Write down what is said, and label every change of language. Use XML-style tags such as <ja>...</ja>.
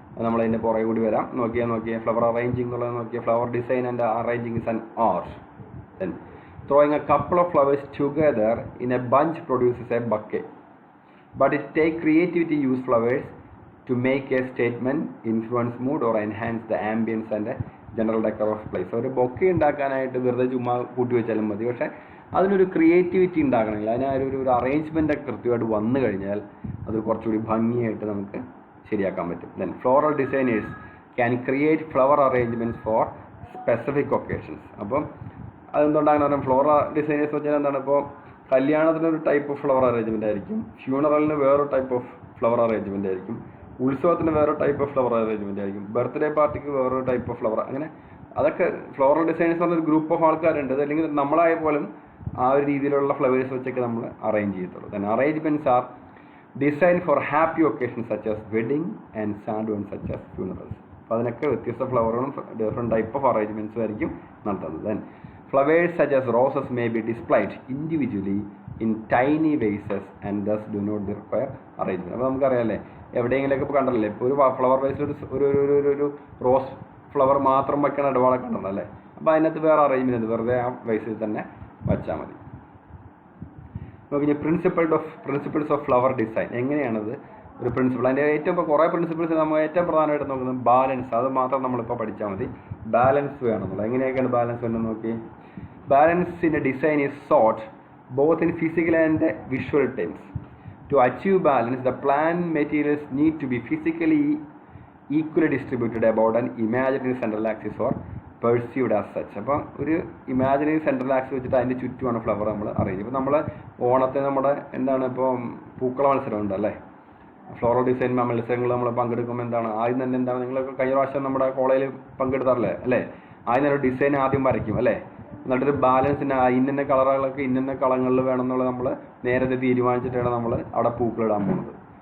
<ml>നമ്മളതിൻ്റെ പുറകെ കൂടി വരാം. നോക്കിയാൽ ഫ്ലവർ അറേഞ്ചിങ് എന്നുള്ളത് നോക്കിയാൽ</ml> <en>Flower design and arranging is an art. Then throwing a couple of flowers together in a bunch produces a bouquet, but it takes creativity to use flowers to make a statement, influence mood or enhance the ambience and general decor of place.</en> <ml>ഒരു bouquet ഉണ്ടാക്കാനായിട്ട് വെറുതെ ചുമ്മാ കൂട്ടി വെച്ചാലും മതി. പക്ഷേ അതിനൊരു creativity ഉണ്ടാക്കണമെങ്കിൽ അതിനൊരു അറേഞ്ച്മെൻ്റ് ഒക്കെ കൃത്യമായിട്ട് വന്നു കഴിഞ്ഞാൽ അത് കുറച്ചുകൂടി ഭംഗിയായിട്ട് നമുക്ക് ശരിയാക്കാൻ പറ്റും.</ml> <en>Then floral designers can create flower arrangements for specific occasions.</en> <ml>അപ്പം അതെന്തുകൊണ്ടാണ് പറഞ്ഞാൽ ഫ്ലോറൽ ഡിസൈനേഴ്സ് വെച്ചാൽ എന്താണ്, ഇപ്പോൾ കല്യാണത്തിനൊരു ടൈപ്പ് ഓഫ് ഫ്ലവർ അറേഞ്ച്മെൻ്റ് ആയിരിക്കും, ഫ്യൂണറലിന് വേറൊരു ടൈപ്പ് ഓഫ് ഫ്ലവർ അറേഞ്ച്മെൻ്റ് ആയിരിക്കും, ഉത്സവത്തിന് വേറെ ടൈപ്പ് ഓഫ് ഫ്ലവർ അറേഞ്ച്മെൻ്റ് ആയിരിക്കും, ബർത്ത്ഡേ പാർട്ടിക്ക് വേറൊരു ടൈപ്പ് ഓഫ് ഫ്ലവർ, അങ്ങനെ അതൊക്കെ ഫ്ലോറൽ ഡിസൈനേഴ്സ് പറഞ്ഞൊരു ഗ്രൂപ്പ് ഓഫ് ആൾക്കാരുണ്ട്. അല്ലെങ്കിൽ നമ്മളായ പോലും ആ ഒരു രീതിയിലുള്ള ഫ്ലവേഴ്സ് വെച്ചൊക്കെ നമ്മൾ അറേഞ്ച് ചെയ്യത്തുള്ളൂ.</ml> <en>Then arrangements are design for happy occasions such as wedding and sad one such as funerals.</en> <ml>അപ്പോൾ അതിനൊക്കെ വ്യത്യസ്ത ഫ്ലവറുകളും ഡിഫറെൻറ്റ് ടൈപ്പ് ഓഫ് അറേഞ്ച്മെൻറ്റ്സും ആയിരിക്കും നടത്തുന്നത്.</ml> <en>Then flowers such as roses may be displayed individually in tiny vases and thus do not require arrangement.</en> <ml>അപ്പോൾ നമുക്കറിയാമല്ലേ, എവിടെയെങ്കിലൊക്കെ ഇപ്പോൾ കണ്ടല്ലേ, ഇപ്പോൾ ഒരു ഫ്ലവർ വേസിൽ ഒരു റോസ് ഫ്ലവർ മാത്രം വയ്ക്കണ ഇടപാടൊക്കെ ഉണ്ടല്ലേ. അപ്പോൾ അതിനകത്ത് വേറെ അറേഞ്ച്മെൻറ്റ് വെറുതെ ആ വേസിൽ തന്നെ വച്ചാൽ മതി. നോക്കി പ്രിൻസിപ്പിൾസ് ഓഫ് ഫ്ലവർ ഡിസൈൻ എങ്ങനെയാണത് ഒരു പ്രിൻസിപ്പിൾ. അതിൻ്റെ ഇപ്പോൾ കുറേ പ്രിൻസിപ്പിൾസ് നമ്മൾ ഏറ്റവും പ്രധാനമായിട്ട് നോക്കുന്നത് ബാലൻസ്. അത് മാത്രം നമ്മളിപ്പോൾ പഠിച്ചാൽ മതി. ബാലൻസ് വേണമെന്നുള്ളത് എങ്ങനെയൊക്കെയാണ് ബാലൻസ് വേണമെന്ന് നോക്കി.</ml> <en>Balance in a design is sought both in physical and visual terms. To achieve balance, the plant materials need to be physically equally distributed about an imaginary central axis or perceived as such.</en> <ml>അപ്പം ഒരു imaginary central axis വെച്ചിട്ട് അതിൻ്റെ ചുറ്റുമാണ് flower നമ്മൾ arrange. ഇപ്പോൾ നമ്മൾ ഓണത്തിന് നമ്മുടെ എന്താണ് ഇപ്പോൾ പൂക്കള മത്സരം ഉണ്ടല്ലേ, ഫ്ലോറൽ ഡിസൈൻ മത്സരങ്ങൾ നമ്മൾ പങ്കെടുക്കുമ്പോൾ എന്താണ് ആദ്യം തന്നെ എന്താണ്, നിങ്ങളൊക്കെ കഴിഞ്ഞ പ്രാവശ്യം നമ്മുടെ കോളേജിൽ പങ്കെടുത്താറല്ലേ അല്ലേ, ആദ്യം തന്നെ ഒരു ഡിസൈൻ ആദ്യം വരയ്ക്കും അല്ലേ, എന്നിട്ടൊരു ബാലൻസിന് ഇന്ന കളറുകളൊക്കെ ഇന്ന കളങ്ങളിൽ വേണം എന്നുള്ളത് നമ്മൾ നേരത്തെ തീരുമാനിച്ചിട്ടാണ് നമ്മൾ അവിടെ പൂക്കളിടാൻ പോകുന്നത്.</ml>